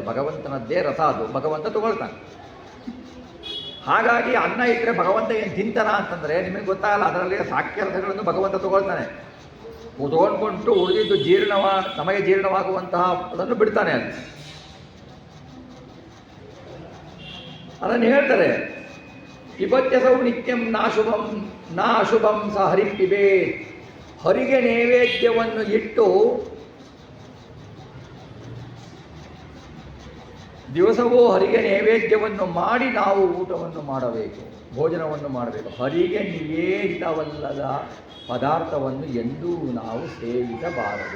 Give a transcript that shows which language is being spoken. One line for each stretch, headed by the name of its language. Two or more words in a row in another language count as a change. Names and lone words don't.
Kannada: ಭಗವಂತನದ್ದೇ ರಸ ಅದು, ಭಗವಂತ ತಗೊಳ್ತಾನೆ. ಹಾಗಾಗಿ ಅನ್ನ ಇಟ್ಟರೆ ಭಗವಂತ ಏನು ತಿಂತಾನ ಅಂತಂದರೆ ನಿಮಗೆ ಗೊತ್ತಾಗಲ್ಲ. ಅದರಲ್ಲಿ ಸಾಕ್ಷ್ಯರಸಗಳನ್ನು ಭಗವಂತ ತಗೊಳ್ತಾನೆ. ತಗೊಂಡ್ಕೊಂಡು ಉಳಿದಿದ್ದು ನಮಗೆ ಜೀರ್ಣವಾಗುವಂತಹ ಅದನ್ನು ಬಿಡ್ತಾನೆ. ಅದನ್ನು ಹೇಳ್ತಾರೆ,
Sanskrit: ಪಿಬತ್ಯಸೌ ನಿತ್ಯಂ ನಾಶುಭಂ ಸ ಹರಿಂ ಪಿಬೇತ್.
Kannada: ಹರಿಗೆ ನೈವೇದ್ಯವನ್ನು ಇಟ್ಟು ದಿವಸವೂ ಹರಿಗೆ ನೈವೇದ್ಯವನ್ನು ಮಾಡಿ ನಾವು ಊಟವನ್ನು ಮಾಡಬೇಕು, ಭೋಜನವನ್ನು ಮಾಡಬೇಕು. ಹರಿಗೆ ನಿವೇದಿತವಲ್ಲದ ಪದಾರ್ಥವನ್ನು ಎಂದೂ ನಾವು ಸೇವಿಸಬಾರದು.